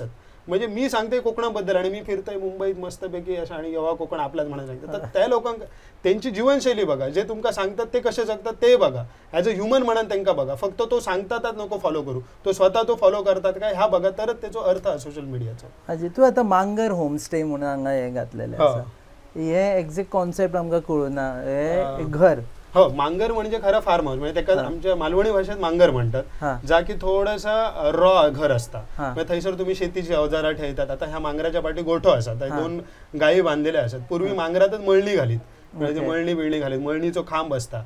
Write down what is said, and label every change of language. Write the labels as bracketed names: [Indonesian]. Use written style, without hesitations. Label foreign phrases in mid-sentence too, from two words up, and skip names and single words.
[Marathi] म्हणजे मी सांगते कोकणाबद्दल आणि मी फिरतोय मुंबईत मस्तपैकी असं, आणि जेव्हा कोकण आपल्याच म्हणा सांगतात तर त्या लोकांना त्यांची जीवनशैली बघा, जे तुमका सांगतात ते कसे जगतात ते बघा, [English] as a human [Marathi] म्हणून त्यांना बघा. फक्त तो सांगतातच नको फॉलो करू, तो स्वतः तो फॉलो करतात काय ह्या बघा, तरच त्याचा अर्थ आहे [English] social media. [Konkani] अजय तू आता मांगर होमस्टे म्हणून हांगा हे घातलेलें आसा, हे [English] exact concept [Konkani] आमकां कळुना. हे घर हो, मांगर म्हणजे खरं [English] farm house, [Konkani] म्हणजे त्याका आमच्या मालवणी भाषेत मांगर म्हणतात, जा की थोडंसं रॉ घर असता, म्हणजे थंयसर तुम्ही शेतीची अवजारा ठेवतात. आता ह्या मांगराच्या पाठी गोठो असतात, 2 गायी बांधलेल्या असतात. पूर्वी मांगरातच मळणी घालीत, म्हणजे मळणी बिळणी घालीत, मळणीचो खांब असता.